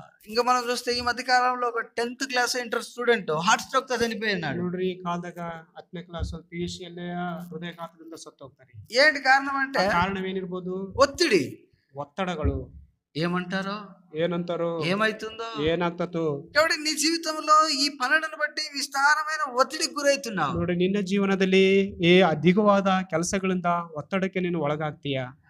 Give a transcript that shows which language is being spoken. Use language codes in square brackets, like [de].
[te] ఇంకా మనం చూస్తే ఈ మధ్య కాలంలో ఒక 10th class inter student heart stroke తో చనిపోయినాడు. [kn] ನೋಡ್ರಿ, ಈ ಕಾಲದಾಗ 10ನೇ ಕ್ಲಾಸ್ PUC ಅಲ್ಲೇ ಹೃದಯಘಾತದಿಂದ ಸತ್ತು ಹೋಗ್ತಾರೆ. [te] ఏంటి కారణం అంటే? [kn] ಕಾರಣವೇನಿರ್ಬೋದು? [te] ఒత్తిడి, [kn] ಒತ್ತಡಗಳು. [te] ఏమంటారో, [kn] ಏನಂತಾರೋ, [te] ఏమైతుందో, [kn] ಏನಾಗ್ತतो. [te] కాబట్టి నీ జీవితంలో ఈ పనులను బట్టి విస్తారమైన ఒత్తిడికి గురైతున్నావు. [kn] ನೋಡಿ, ನಿನ್ನ ಜೀವನದಲ್ಲಿ ಈ ಅಧಿಕವಾದ ಕೆಲಸಗಳಿಂದ ಒತ್ತಡಕ್ಕೆ ನೀನು ಒಳಗಾಗ್ತೀಯಾ.